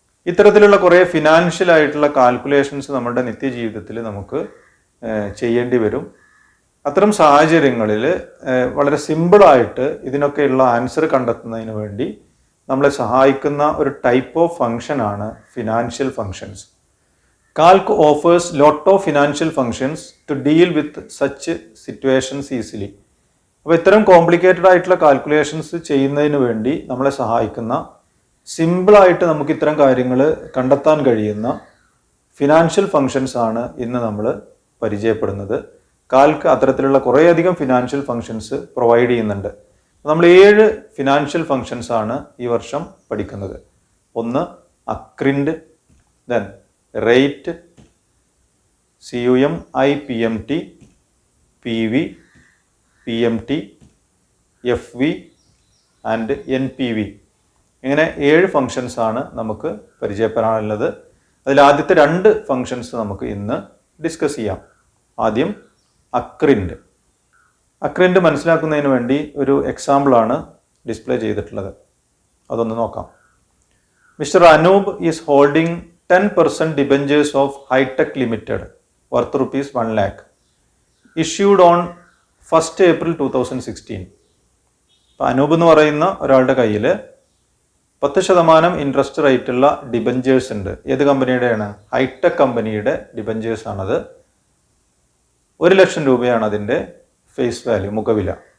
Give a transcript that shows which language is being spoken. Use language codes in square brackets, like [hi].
[ml] ഇത്തരത്തിലുള്ള കുറേ ഫിനാൻഷ്യൽ ആയിട്ടുള്ള കാൽക്കുലേഷൻസ് നമ്മുടെ നിത്യജീവിതത്തിൽ നമുക്ക് ചെയ്യേണ്ടി വരും. അത്തരം സാഹചര്യങ്ങളിൽ വളരെ സിമ്പിളായിട്ട് ഇതിനൊക്കെയുള്ള ആൻസർ കണ്ടെത്തുന്നതിന് വേണ്ടി നമ്മളെ സഹായിക്കുന്ന ഒരു ടൈപ്പ് ഓഫ് ഫംഗ്ഷനാണ് financial functions. [en] Calc offers lot of financial functions to deal with such situations easily. [ml] അപ്പോൾ ഇത്തരം കോംപ്ലിക്കേറ്റഡ് ആയിട്ടുള്ള കാൽക്കുലേഷൻസ് ചെയ്യുന്നതിന് വേണ്ടി നമ്മളെ സഹായിക്കുന്ന, സിമ്പിളായിട്ട് നമുക്ക് ഇത്തരം കാര്യങ്ങൾ കണ്ടെത്താൻ കഴിയുന്ന ഫിനാൻഷ്യൽ ഫങ്ഷൻസ് ആണ് ഇന്ന് നമ്മൾ പരിചയപ്പെടുന്നത്. കാൽക്ക് അത്തരത്തിലുള്ള കുറേയധികം ഫിനാൻഷ്യൽ ഫങ്ഷൻസ് പ്രൊവൈഡ് ചെയ്യുന്നുണ്ട്. നമ്മൾ 7 ഫിനാൻഷ്യൽ ഫങ്ഷൻസ് ആണ് ഈ വർഷം പഠിക്കുന്നത്. ഒന്ന് അക്രിൻഡ്, then rate, CUM, IPMT, PV, PMT, FV and NPV. ഇങ്ങനെ 7 ഫങ്ഷൻസ് ആണ് നമുക്ക് പരിചയപ്പെടാനുള്ളത്. അതിൽ ആദ്യത്തെ 2 ഫങ്ഷൻസ് നമുക്ക് ഇന്ന് ഡിസ്കസ് ചെയ്യാം. ആദ്യം അക്രിൻഡ്. അക്രിൻഡ് മനസ്സിലാക്കുന്നതിന് വേണ്ടി ഒരു എക്സാമ്പിളാണ് ഡിസ്പ്ലേ ചെയ്തിട്ടുള്ളത്. അതൊന്ന് നോക്കാം. [en] Mister Anoop is holding 10% debentures of Hi-Tech Limited worth ₹1 lakh issued on 1st April 2016. [ml] അപ്പോൾ അനൂപ് എന്ന് പറയുന്ന ഒരാളുടെ കയ്യിൽ 10% ഇൻട്രസ്റ്റ് റേറ്റുള്ള ഡിബഞ്ചേഴ്സ് ഉണ്ട്. ഏത് കമ്പനിയുടെയാണ്? ഹൈടെക് കമ്പനിയുടെ ഡിബഞ്ചേഴ്സ് ആണത്. 1 ലക്ഷം രൂപയാണ് അതിൻ്റെ ഫേസ് വാല്യൂ, മുഖവില.